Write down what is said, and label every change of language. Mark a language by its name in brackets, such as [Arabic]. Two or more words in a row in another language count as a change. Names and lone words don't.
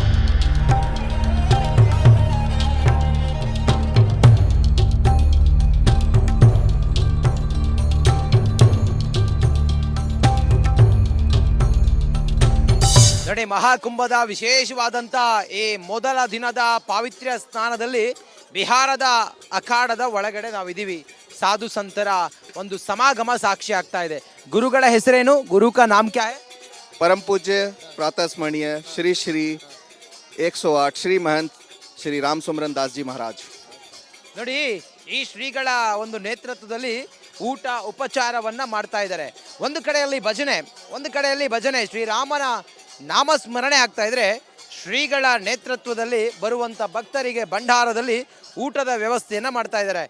[Kannada] ನೋಡಿ, ಮಹಾಕುಂಭದ ವಿಶೇಷವಾದಂಥ ಈ ಮೊದಲ ದಿನದ ಪಾವಿತ್ರ್ಯ ಸ್ನಾನದಲ್ಲಿ ಬಿಹಾರದ ಅಖಾಡದ ಒಳಗಡೆ ನಾವಿದ್ದೀವಿ. ಸಾಧು ಸಂತರ ಒಂದು ಸಮಾಗಮ ಸಾಕ್ಷಿ ಆಗ್ತಾ ಇದೆ. ಗುರುಗಳ ಹೆಸರೇನು? [Hindi] गुरु का नाम क्या है? परम पूज्य प्रातः स्मरणीय श्री श्री 108 श्री महंत श्री राम सुमरन दास जी महाराज. [Kannada] ನೋಡಿ, ಈ ಶ್ರೀಗಳ ಒಂದು ನೇತೃತ್ವದಲ್ಲಿ ಊಟ ಉಪಚಾರವನ್ನ ಮಾಡ್ತಾ ಇದ್ದಾರೆ. ಒಂದು ಕಡೆಯಲ್ಲಿ ಭಜನೆ ಶ್ರೀರಾಮನ ನಾಮಸ್ಮರಣೆ ಆಗ್ತಾ ಇದ್ರೆ, ಶ್ರೀಗಳ ನೇತೃತ್ವದಲ್ಲಿ ಬರುವಂತ ಭಕ್ತರಿಗೆ ಭಂಡಾರದಲ್ಲಿ ಊಟದ ವ್ಯವಸ್ಥೆಯನ್ನ ಮಾಡ್ತಾ ಇದ್ದಾರೆ.